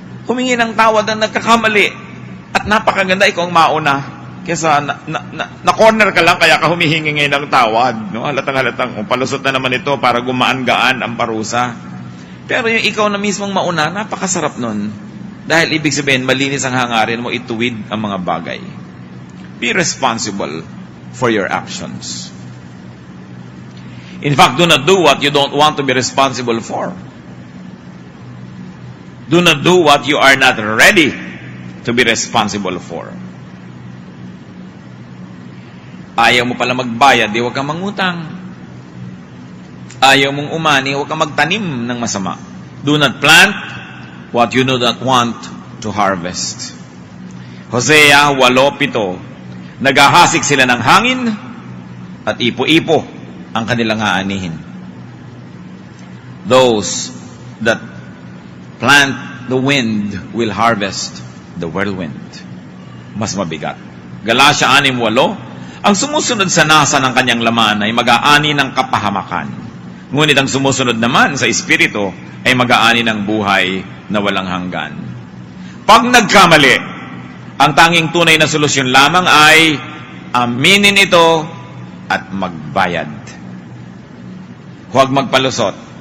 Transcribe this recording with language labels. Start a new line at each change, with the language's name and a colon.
Filipino: Humingi ng tawad ang nagkakamali. At napakaganda ikaw ang mauna. Kesa na-corner ka lang kaya ka humihingi ngayon ng tawad. No? Halatang palusot na naman ito para gumaan-gaan ang parusa. Pero yung ikaw na mismong mauna, napakasarap nun. Dahil ibig sabihin, malinis ang hangarin mo, ituwid ang mga bagay.
English: Be responsible for your actions. In fact, do not do what you don't want to be responsible for. Do not do what you are not ready to be responsible for.
Filipino: Ayaw mo pala magbayad, di huwag kang mangutang. Ayaw mong umani, huwag kang magtanim ng masama.
English: Do not plant what you do not want to harvest.
Filipino: Hosea 8:7. Naghahasik sila ng hangin at ipo-ipo ang kanilang aanihin.
English: Those that plant the wind will harvest the whirlwind.
Filipino: Mas mabigat. Galatia 6:8. Ang sumusunod sa nasa ng kanyang laman ay mag-aani ng kapahamakan. Ngunit ang sumusunod naman sa Espiritu ay mag-aani ng buhay na walang hanggan. Pag nagkamali, ang tanging tunay na solusyon lamang ay aminin ito at magbayad. Huwag magpalusot.